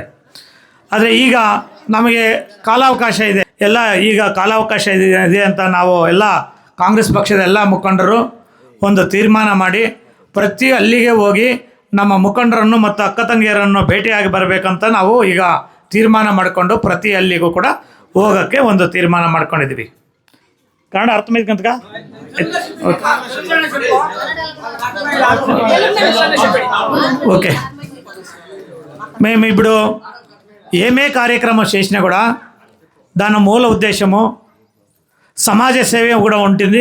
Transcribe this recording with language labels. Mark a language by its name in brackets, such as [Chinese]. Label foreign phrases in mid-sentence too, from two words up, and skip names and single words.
[Kannada] ಆದರೆ ಈಗ ನಮಗೆ ಕಾಲಾವಕಾಶ ಇದೆ, ಎಲ್ಲ ಈಗ ಕಾಲಾವಕಾಶ ಇದೆ ಅಂತ ನಾವು ಎಲ್ಲ ಕಾಂಗ್ರೆಸ್ ಪಕ್ಷದ ಎಲ್ಲ ಮುಖಂಡರು ಒಂದು ತೀರ್ಮಾನ ಮಾಡಿ ಪ್ರತಿ ಹಳ್ಳಿಗೆ ಹೋಗಿ ನಮ್ಮ ಮುಖಂಡರನ್ನು ಮತ್ತು ಅಕ್ಕ ತಂಗಿಯರನ್ನು ಭೇಟಿಯಾಗಿ ಬರಬೇಕಂತ ನಾವು ಈಗ ತೀರ್ಮಾನ ಮಾಡಿಕೊಂಡು ಪ್ರತಿ ಹಳ್ಳಿಗೂ ಕೂಡ ಹೋಗೋಕ್ಕೆ ಒಂದು ತೀರ್ಮಾನ ಮಾಡ್ಕೊಂಡಿದ್ದೀವಿ. [Telugu] కన్నడ అర్థమైంది కనుక ఓకే. మేము ఇప్పుడు ఏమే కార్యక్రమం చేసినా కూడా దాని మూల ఉద్దేశము సమాజ సేవ కూడా ఉంటుంది.